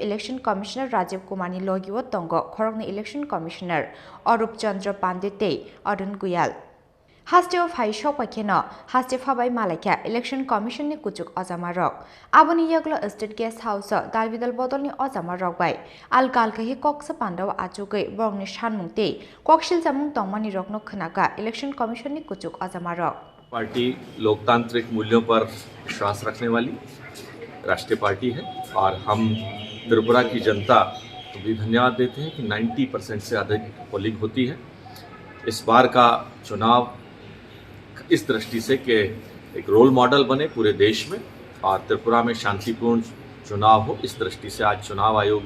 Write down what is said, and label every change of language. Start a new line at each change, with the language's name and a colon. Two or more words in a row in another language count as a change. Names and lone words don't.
English: Election Commissioner
Kok Borok: Rajeev Kumar ni logiwo tongo Khorang ni
English: Election Commissioner
Kok Borok: Arup Chandra Pandey Arun Guyal Hasteo Phaiwi Sokphaikha no Hasteo Phaiwi malaikha Election Commission ni kuchuk ojama rok aboni yaglo State Guest House dalbidal Bodol ni ojama rok bai alkalkahi koksa pandaw achukai borngni sanmungte koksil jamung tongmani rok no khnaga Election Commission ni kuchuk ojama rok
Hindi: पार्टी लोकतांत्रिक मूल्यों पर विश्वास रखने वाली राष्ट्रीय पार्टी है और हम त्रिपुरा की जनता को भी धन्यवाद देते हैं कि 90% से अधिक पोलिंग होती है। इस बार का चुनाव इस दृष्टि से कि एक
English: role model
Hindi: बने पूरे देश में और त्रिपुरा में शांतिपूर्ण चुनाव हो, इस दृष्टि से आज चुनाव आयोग